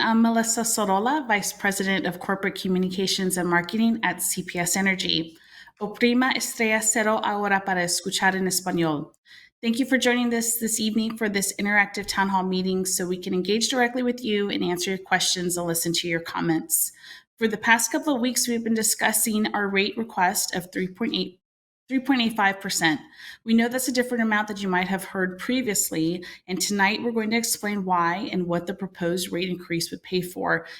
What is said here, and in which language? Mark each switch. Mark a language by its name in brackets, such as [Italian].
[English] I'm Melissa Sorolla, Vice President of Corporate Communications and Marketing at CPS Energy. [Spanish] Oprima estrella cero ahora para escuchar en español. [English] Thank you for joining us this evening for this interactive town hall meeting so we can engage directly with you and answer your questions and listen to your comments. For the past couple of weeks, we've been discussing our rate request of 3.85%. We know that's a different amount that you might have heard previously, and tonight we're going to explain why and what the proposed rate increase would pay for.